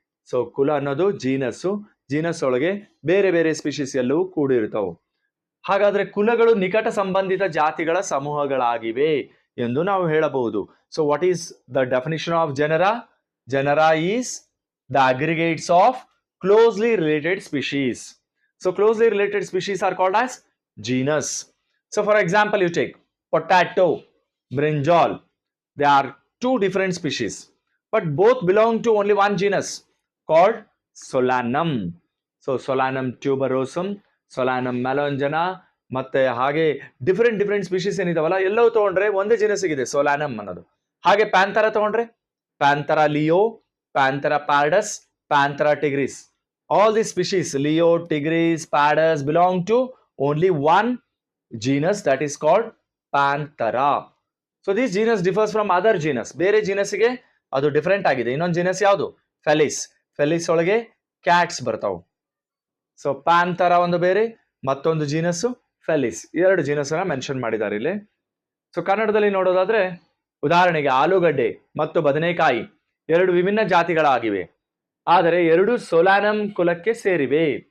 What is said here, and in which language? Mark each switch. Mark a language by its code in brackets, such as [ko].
[kn] So ಕುಲ ಅನ್ನೋದು genus ಒಳಗೆ ಬೇರೆ ಬೇರೆ ಸ್ಪೀಶೀಸ್ ಎಲ್ಲವೂ ಕೂಡಿರ್ತಾವೆ. ಹಾಗಾದ್ರೆ ಕುಲಗಳು ನಿಕಟ ಸಂಬಂಧಿತ ಜಾತಿಗಳ ಸಮೂಹಗಳಾಗಿವೆ ಎಂದು ನಾವು ಹೇಳಬಹುದು. [en] So what is the definition of genera? Genera is the aggregates of closely related species. So closely related species are called as genus. So for example, you take potato, brinjal. They are two different species, but both belong to only one genus called Solanum. [kn] So Solanum tuberosum, Solanum melongena, ಮತ್ತೆ ಹಾಗೆ different species ಏನಿದಾವಲ್ಲ ಎಲ್ಲವೂ ತಗೊಂಡ್ರೆ ಒಂದೇ ಜಿನಸ್ಸಿಗಿದೆ ಸೋಲಾನಮ್ ಅನ್ನೋದು. ಹಾಗೆ ಪ್ಯಾಂಥರಾ ತಗೊಂಡ್ರೆ ಪ್ಯಾಂಥರಾ Leo, ಪ್ಯಾಂಥರಾ ಪ್ಯಾರಡಸ್, ಪ್ಯಾಂಥರಾ Tigris. [en] All these species, Leo, Tigris, Padus, belong to only one genus that is called Panthera. So this genus differs from other genus. [kn] ಬೇರೆ genusಗೆ ಅದು ಡಿಫರೆಂಟ್ ಆಗಿದೆ. ಇನ್ನೊಂದು genus ಯಾವುದು? ಫೆಲಿಸ್. ಫೆಲಿಸ್ ಒಳಗೆ ಕ್ಯಾಟ್ಸ್ ಬರ್ತಾವು. ಸೊ ಪ್ಯಾಂಥರಾ ಒಂದು ಬೇರೆ, ಮತ್ತೊಂದು genus ಫೆಲಿಸ್. ಎರಡು genus ಅನ್ನ ಮೆನ್ಷನ್ ಮಾಡಿದ್ದಾರೆ ಇಲ್ಲಿ. ಸೊ ಕನ್ನಡದಲ್ಲಿ ನೋಡೋದಾದ್ರೆ ಉದಾಹರಣೆಗೆ ಆಲೂಗಡ್ಡೆ ಮತ್ತು ಬದನೆಕಾಯಿ ಎರಡು ವಿಭಿನ್ನ ಜಾತಿಗಳಾಗಿವೆ, ಆದರೆ ಎರಡು ಸೋಲಾನಮ್ ಕುಲಕ್ಕೆ ಸೇರಿವೆ.